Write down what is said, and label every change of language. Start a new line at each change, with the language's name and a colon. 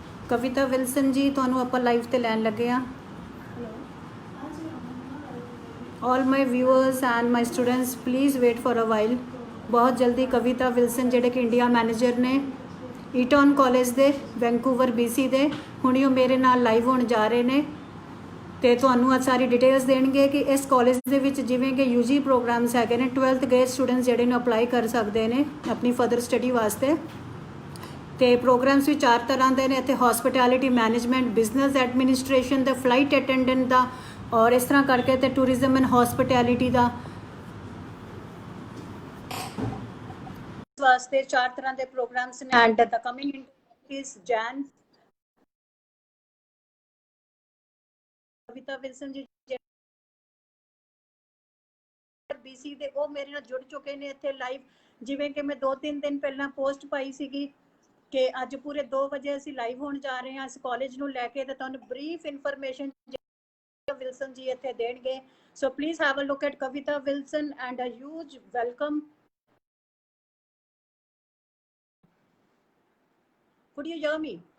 Punjabi: कविता Wilson जी ਤੁਹਾਨੂੰ ਆਪਾਂ live ਤੇ ਲੈਣ ਲੱਗੇ ਆ।
English: All my viewers and my students please wait for a while.
Hindi: बहुत जल्दी
Punjabi: कविता विल्सन ਜਿਹੜੇ ਕਿ ਇੰਡੀਆ ਮੈਨੇਜਰ ਨੇ ਈਟਨ ਕਾਲਜ ਦੇ ਵੈਂਕੂਵਰ BC ਦੇ, ਹੁਣੀ ਉਹ ਮੇਰੇ ਨਾਲ ਲਾਈਵ ਹੋਣ ਜਾ ਰਹੇ ਨੇ ਤੇ ਤੁਹਾਨੂੰ ਅੱਜ ਸਾਰੀ ਡਿਟੇਲਸ ਦੇਣਗੇ ਕਿ ਇਸ ਕਾਲਜ ਦੇ ਵਿੱਚ ਜਿਵੇਂ ਕਿ UG ਪ੍ਰੋਗਰਾਮਸ ਹੈਗੇ ਨੇ 12th ਗਏ ਸਟੂਡੈਂਟਸ ਜਿਹੜੇ ਨੇ ਅਪਲਾਈ ਕਰ ਸਕਦੇ ਨੇ ਆਪਣੀ ਫਰਦਰ ਸਟੱਡੀ ਵਾਸਤੇ। ਤੇ ਪ੍ਰੋਗਰਾਮਸ ਵੀ 4 ਤਰ੍ਹਾਂ ਦੇ ਨੇ ਇੱਥੇ, ਹੌਸਪਿਟੈਲਿਟੀ ਮੈਨੇਜਮੈਂਟ, ਬਿਜ਼ਨਸ ਐਡਮਿਨਿਸਟ੍ਰੇਸ਼ਨ ਦਾ, ਫਲਾਈਟ ਅਟੈਂਡੈਂਟ ਦਾ
Hindi: और इस तरह करके तो टूरिज्म एंड हॉस्पिटैलिटी का वास्ते 4 तरह के प्रोग्राम्स ने।
English: and the coming is Jain
Punjabi: Kavita Wilson ji BC ਦੇ ਉਹ ਮੇਰੇ ਨਾਲ ਜੁੜ ਚੁੱਕੇ ਨੇ ਇੱਥੇ ਲਾਈਵ। ਜਿਵੇਂ ਕਿ ਮੈਂ 2-3 ਦਿਨ ਪਹਿਲਾਂ ਪੋਸਟ ਪਾਈ ਸੀਗੀ ਕਿ ਅੱਜ ਪੂਰੇ 2 ਵਜੇ ਅਸੀਂ ਲਾਈਵ ਹੋਣ ਜਾ ਰਹੇ ਹਾਂ ਇਸ ਕਾਲਜ ਨੂੰ ਲੈ ਕੇ, ਤੇ ਤੁਹਾਨੂੰ ਬਰੀਫ ਇਨਫੋਰਮੇਸ਼ਨ Wilson ji ਇੱਥੇ ਦੇਣਗੇ।
English: So please have a look at Kavita Wilson and a huge welcome. Could you hear me?